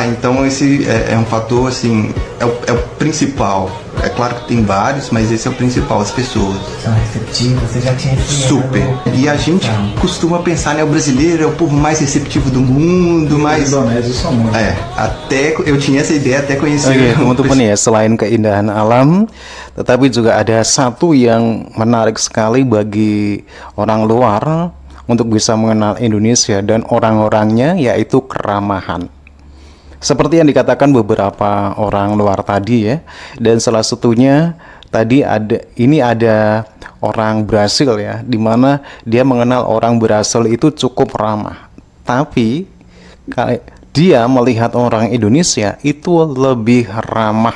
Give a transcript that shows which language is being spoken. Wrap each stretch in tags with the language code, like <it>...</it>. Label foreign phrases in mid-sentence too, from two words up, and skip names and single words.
<pt>Então esse é um fator, assim, é o principal. É claro que tem vários, mas esse é o principal, as pessoas. São receptivos, você já tinha esse Super. E a gente costuma pensar, né, o brasileiro é o povo mais receptivo do mundo, Os mas... indonésios são muito. até eu tinha essa ideia até conhecer...</pt> <id>Oke, teman-teman ya, selain keindahan alam, tetapi juga ada satu yang menarik sekali bagi orang luar untuk bisa mengenal Indonesia dan orang-orangnya, yaitu keramahan. Seperti yang dikatakan beberapa orang luar tadi ya, dan salah satunya tadi ada orang Brasil ya, dimana dia mengenal orang Brasil itu cukup ramah, tapi dia melihat orang Indonesia itu lebih ramah.</id>